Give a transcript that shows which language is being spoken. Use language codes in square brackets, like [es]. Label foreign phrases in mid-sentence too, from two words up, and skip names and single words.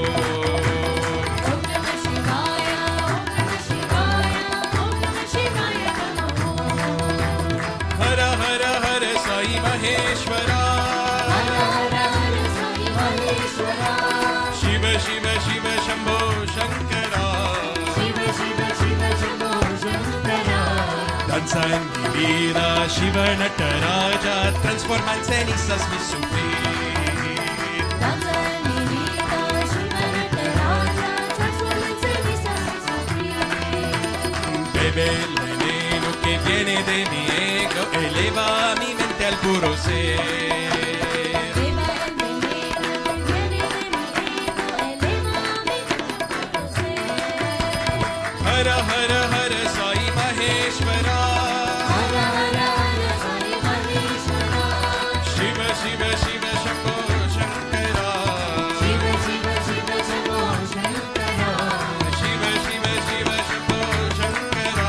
[sa] Om Namah Shivaya, Om Namah Shivaya, Om Namah Shivaya Namah. Hara Hara Hara Sai Maheshwara. Hara Hara Hara Sai Maheshwara. Shiva Shiva Shiva Shambho Shankara. Shiva Shiva Shiva Shambho Shankara. [es] Danza en mi vida, Shiva Nataraja, transformanza en isas mi sufrir. Danza en mi vida, Shiva Nataraja, transformanza en quizás mi sufrir. Bebe el veneno que viene de mi ego, eleva mi mente al puro ser. Beba el veneno que viene de mi ego, eleva mi mente a conocer. [sa] Hara Hara Hara Sai Maheshwara. Hara Hara Hara Sai Maheshwara. Shiva Shiva Shiva Shambho Shankara. Shiva Shiva Shiva Shambho Shankara. Shiva Shiva Shiva Shambho Shankara.